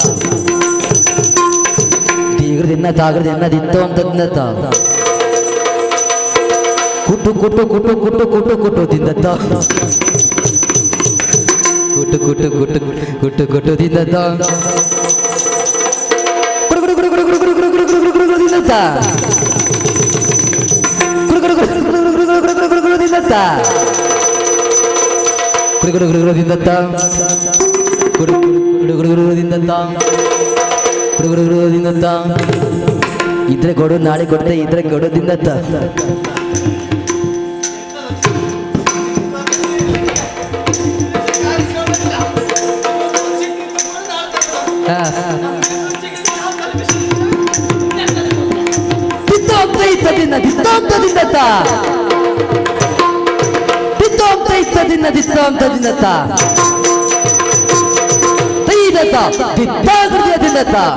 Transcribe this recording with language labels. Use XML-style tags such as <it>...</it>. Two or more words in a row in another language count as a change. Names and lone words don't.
<kn>ದೀಗ್ರದಿನ್ನ ತಾಗ್ರದಿನ್ನ ದಿತ್ತೋ ಅಂತ ದಿನ್ನತ್ತ ಕುಟ್ಟು ಕುಟ್ಟು ಕುಟ್ಟು ಕುಟ್ಟು ಕುಟ್ಟು ಕುಟ್ಟು ದಿನ್ನತ್ತ ಕುಟ್ಟು ಕುಟ್ಟು ಕುಟ್ಟು ಕುಟ್ಟು ಕುಟ್ಟು ದಿನ್ನತ್ತ ಕುಡು ಕುಡು ಕುಡು ಕುಡು ಕುಡು ಕುಡು ಕುಡು ಕುಡು ಕುಡು ಕುಡು ದಿನ್ನತ್ತ ಕುಡು ಕುಡು ಕುಡು ಕುಡು ಕುಡು ಕುಡು ಕುಡು ಕುಡು ಕುಡು ದಿನ್ನತ್ತ ಕುಡು ಕುಡು ಕುಡು ಕುಡು ದಿನ್ನತ್ತ ಕುಡು ಕುಡು ಕುಡು ಕುಡು ದಿನ್ನತ್ತ ಕುಡು ಕುಡು ಕುಡು ದಿನ್ನತ್ತ ಇದ್ರೆ ಕೊಡು ನಾಳೆ ಕೊಡ್ತೆ ಇದ್ರೆ ಕೊಡು ದಿನತ್ತ ದಿನ ದಿತ್ತ ದಿನತ್ತ ದಿನ ದಿತ್ತ ದಿನತ್ತ ದಿತ್ತ</kn>